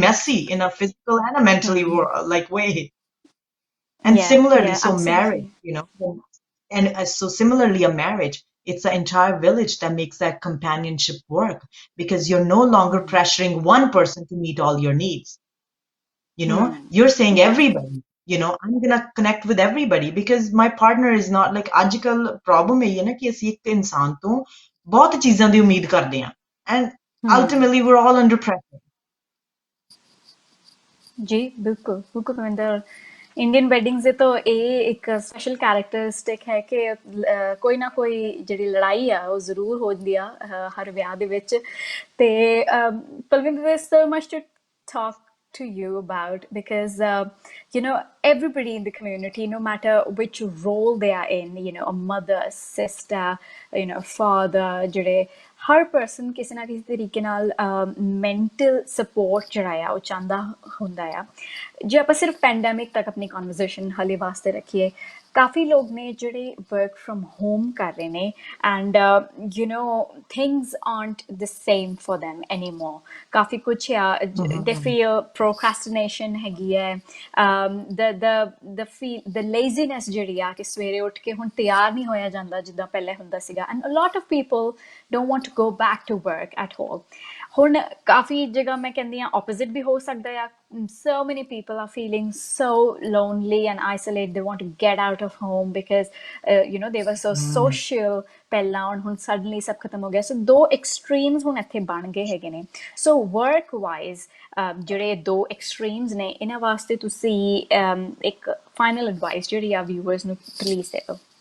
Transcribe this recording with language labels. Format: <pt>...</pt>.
<en>messy in a physical and a mentally Hmm. like way. And Yeah. similarly, Yeah. so marriage, Absolutely. and so similarly, a marriage, it's an entire village that makes that companionship work, because you're no longer Hmm. pressuring one person to meet all your needs. Hmm. You're saying Yeah. everybody, I'm gonna connect with everybody, because my partner is not like,</en> <pa>ਅੱਜਕੱਲ problem ਇਹ ਹੈ ਨਾ ਕਿ ਅਸੀਂ ਇੱਕ ਇਨਸਾਨ ਤੋਂ ਬਹੁਤ ਚੀਜ਼ਾਂ ਦੀ ਉਮੀਦ ਕਰਦੇ ਹਾਂ, and Hmm.</pa> <en>ultimately we're all under pressure.</en> <hi>जी बिल्कुल बिल्कुल रविंदर इंडियन वेडिंग से तो ये एक स्पेशल कैरेक्टरिस्टिक है कि कोई ना कोई</hi> <pa>ਜਿਹੜੀ ਲੜਾਈ ਆ ਉਹ ਜ਼ਰੂਰ ਹੁੰਦੀ ਆ ਹਰ ਵਿਆਹ ਦੇ ਵਿੱਚ</pa> <hi>ਤੇ Palwinder</hi> <en>there's so much to talk to you about because everybody in the community, no matter which role they are in, a mother, sister, father,</en> <pa>ਜਿਹੜੇ ਹਰ ਪਰਸਨ ਕਿਸੇ ਨਾ ਕਿਸੇ ਤਰੀਕੇ ਨਾਲ ਮੈਂਟਲ ਸਪੋਰਟ ਜਿਹੜਾ ਆ ਉਹ ਚਾਹੁੰਦਾ ਹੁੰਦਾ ਆ ਜੇ ਆਪਾਂ ਸਿਰਫ ਪੈਂਡੈਮਿਕ ਤੱਕ ਆਪਣੀ ਕਨਵਰਸੇਸ਼ਨ ਹਲੇ ਵਾਸਤੇ ਰੱਖੀਏ ਕਾਫੀ ਲੋਕ ਨੇ ਜਿਹੜੇ ਵਰਕ ਫਰਮ ਹੋਮ ਕਰ ਰਹੇ ਨੇ and things</pa> <en>aren't the same for them anymore</en> <pa>ਕਾਫੀ ਕੁਛ ਆ they Mhm.</pa> <en>feel procrastination ਹੈਗੀ ਹੈ the laziness</en> <pa>ਜਿਹੜੀ ਆ ਕਿ ਸਵੇਰੇ ਉੱਠ ਕੇ ਹੁਣ ਤਿਆਰ ਨਹੀਂ ਹੋਇਆ ਜਾਂਦਾ ਜਿੱਦਾਂ ਪਹਿਲੇ ਹੁੰਦਾ ਸੀਗਾ</pa> <en>and a lot of people don't want to go back to work at all</en> <pa>ਹੁਣ ਕਾਫੀ ਜਗ੍ਹਾ ਮੈਂ ਕਹਿੰਦੀ ਹਾਂ opposite ਵੀ ਹੋ ਸਕਦਾ ਆ</pa> <en>so many people are feeling so lonely and isolated they want to get out of home because they were so Mhm.</en> <pa>social ਪਹਿਲਾਂ ਹੁਣ suddenly ਸਭ ਖਤਮ ਹੋ ਗਿਆ ਸੋ ਦੋ extremes ਹੁਣ ਇੱਥੇ ਬਣ ਗਏ ਹੈਗੇ ਨੇ ਸੋ work wise ਜਿਹੜੇ ਦੋ extremes ਨੇ ਇਹਨਾਂ ਵਾਸਤੇ ਤੁਸੀਂ ਇੱਕ final advice ਜਿਹੜੀ ਆ viewers ਨੂੰ please ਦੇ ਦਿਓ</pa>